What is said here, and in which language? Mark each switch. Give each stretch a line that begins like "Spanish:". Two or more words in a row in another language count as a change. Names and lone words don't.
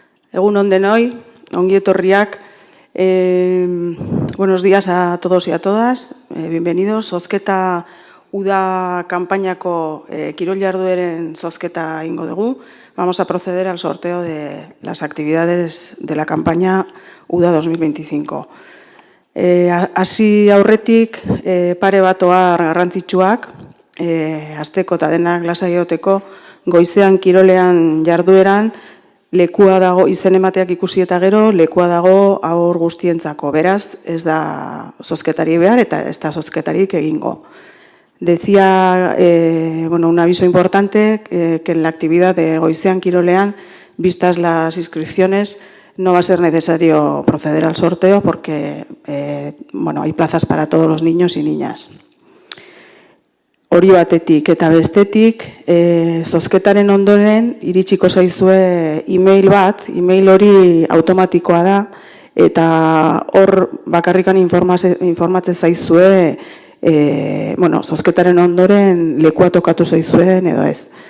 Basque: Egun on denoi, ongi etorriak.
Spanish: Buenos días a todos y a todas. Bienvenidos.
Basque: Zozketa uda kanpainako kirol jardueren zozketa ingo dugu.
Spanish: Vamos a proceder al sorteo de las actividades de la campaña UDA 2025.
Basque: Hasi aurretik pare bat ohar garrantzitsuak, hasteko eta denak lasai egoteko, goizean kirolean jardueran lekua dago, izen emateak ikusi eta gero, lekua dago haur guztientzako. Beraz, ez da zozketari behar eta ez da zozketarik egingo.
Spanish: Decía, un aviso importante, que en la actividad de
Basque: goizean kirolean,
Spanish: vistas las inscripciones, no va a ser necesario proceder al sorteo porque hay plazas para todos los niños y niñas.
Basque: Hori batetik eta bestetik, zozketaren ondoren iritsiko zaizue email bat, email hori automatikoa da, eta hor bakarrikan informatzen zaizue, zozketaren ondoren lekua tokatu zaizuen edo ez.